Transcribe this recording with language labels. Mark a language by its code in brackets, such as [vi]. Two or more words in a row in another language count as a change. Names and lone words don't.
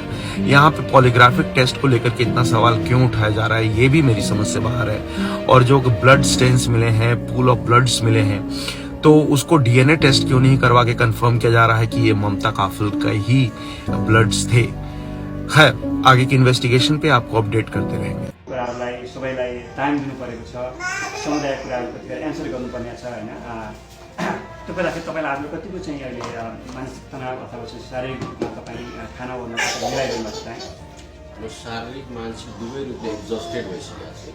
[hi] यहाँ पे [en] polygraphic test [hi] को लेकर के इतना सवाल क्यों उठाया जा रहा है ये भी मेरी समझ से बाहर है। और जो [en] blood stains [hi] मिले हैं, [en] pool of bloods [hi] मिले हैं, तो उसको [en] DNA test [hi] क्यों नहीं करवा के कंफर्म किया जा रहा है कि ये ममता काफिल का ही ब्लड्स थे। है आगे की इन्वेस्टिगेशन पे आपको अपडेट करते रहेंगे। [ne] सबैलाई टाइम दिनु परेको छ, समुदायको कुराहरू कतिखेर एन्सर गर्नुपर्ने छ हैन। त्यो बेलाखेरि तपाईँलाई हामीले कतिको चाहिँ अहिले मानसिक तनाव अथवा चाहिँ शारीरिक रूपमा तपाईँ खाना ओर्न मिलाइदिनु भएको चाहिँ म शारीरिक मानसिक दुवै रूपले एक्जस्टेड भइसकेको छु।